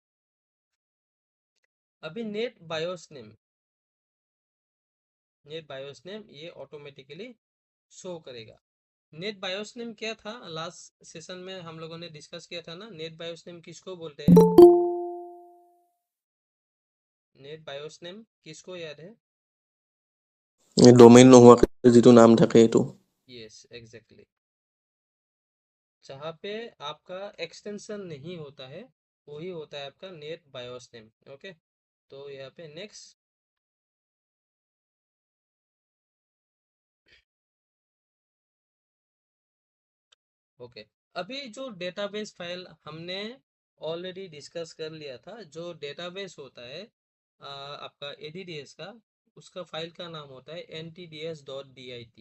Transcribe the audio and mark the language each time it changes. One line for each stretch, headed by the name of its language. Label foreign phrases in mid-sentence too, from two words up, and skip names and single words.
Hindi: अभी
English: NetBIOS name
Hindi: ये
English: automatically show
Hindi: करेगा।
English: NetBIOS name
Hindi: क्या था,
English: last session
Hindi: में हम लोगों ने डिस्कस किया था ना,
English: NetBIOS name
Hindi: किसको बोलते हैं,
English: NetBIOS name
Hindi: किसको याद है?
Assamese: এই ডোমেইন নোহোৱাকে যিটো নাম থাকে এইটো।
English: yes exactly,
Hindi: जहाँ पे आपका एक्सटेंशन नहीं होता है वही होता है आपका
English: NetBIOS name.
Hindi: ओके, तो यहाँ पे नेक्स्ट। ओके, अभी जो
English: database file
Hindi: हमने ऑलरेडी डिस्कस कर लिया था, जो डेटाबेस होता है आपका एडीडीएस का, उसका फाइल का नाम होता है ntds.dit।